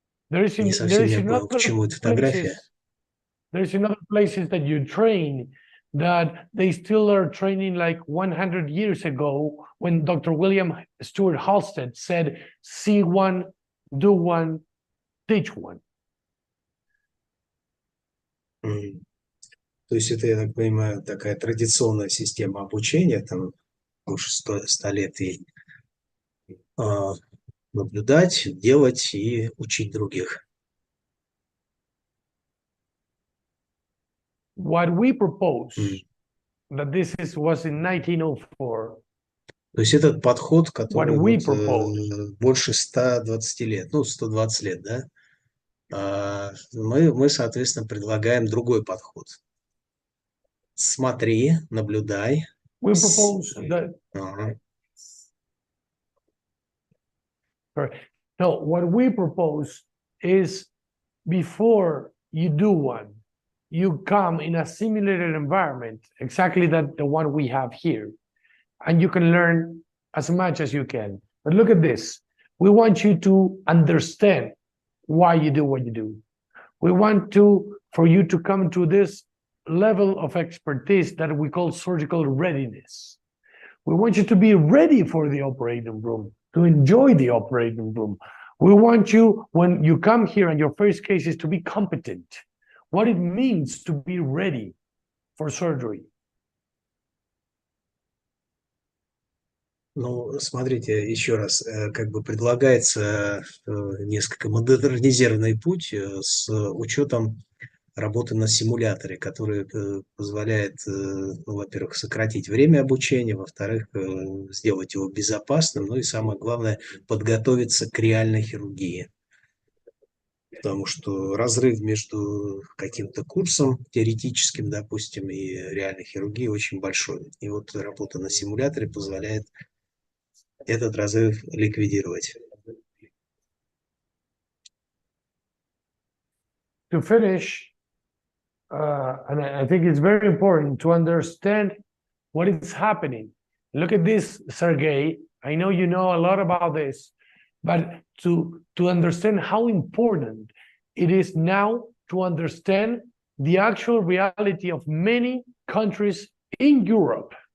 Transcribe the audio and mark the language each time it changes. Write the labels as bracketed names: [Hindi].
[Russian] Не совсем я понял, к чему эта фотография. [English] There's in other places that you train that they still are training like 100 years ago when Dr. William Stewart Halstead said, see one, do one, teach one. [Russian] То есть это, я так понимаю, такая традиционная система обучения, там больше 100 лет, и наблюдать, делать и учить других. [English] What we propose, that this was in 1904. [Russian] То есть этот подход, который больше 120 лет, ну, 120 лет, да? Мы, соответственно, предлагаем другой подход. Смотри, наблюдай. [English] We propose that. No, what we propose is before you do one, you come in a simulated environment, exactly that the one we have here, and you can learn as much as you can. But look at this. We want you to understand why you do what you do. We want for you to come to this level of expertise that we call surgical readiness. We want you to be ready for the operating room, to enjoy the operating room. We want you, when you come here and your first case is to be competent, what it means to be ready for surgery. [Russian] Ну, смотрите, еще раз, как бы предлагается несколько модернизированный путь с учетом работы на симуляторе, который позволяет, ну, во-первых, сократить время обучения, во-вторых, сделать его безопасным, ну и самое главное, подготовиться к реальной хирургии. Потому что разрыв между каким-то курсом теоретическим, допустим, и реальной хирургией очень большой. И вот работа на симуляторе позволяет этот разрыв ликвидировать. [English] To finish, and I think it's very important to understand what is happening. Look at this, Sergey. I know you know a lot about this, but to understand how important it is now to understand the actual reality of many countries in Europe.